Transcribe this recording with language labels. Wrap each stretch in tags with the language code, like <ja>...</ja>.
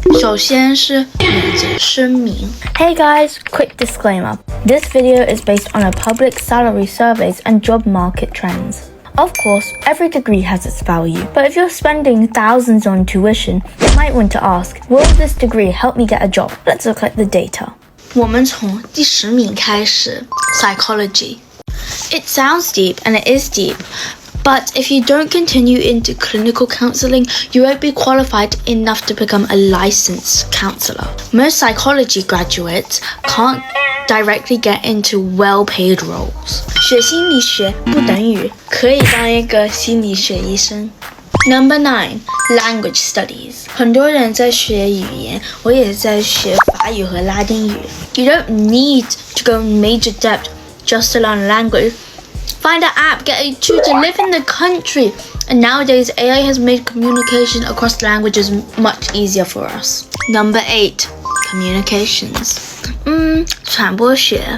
<zh>首先是免责声明。</zh> <en>Hey guys, quick disclaimer. This video is based on a public salary surveys and job market trends. Of course, every degree has its value, but if you're spending thousands on tuition, you might want to ask, will this degree help me get a job? Let's look at the data.</en> <zh>我们从第10名开始 Psychology.</zh> <en>It sounds deep, and it is deep, but if you don't continue into clinical counseling, you won't be qualified enough to become a licensed counselor. Most psychology graduates can't directly get into well-paid roles.</en> <zh>学心理学不等于可以当一个心理学医生。</zh> <en>Number 9, language studies.</en> <zh>很多人在学语言，我也在学法语和拉丁语。</zh> <en>You don't need to go major depth just to learn a language. Find an app, get a tutor, live in the country. And nowadays, AI has made communication across languages much easier for us. Number 8, communications. 传播学.</en>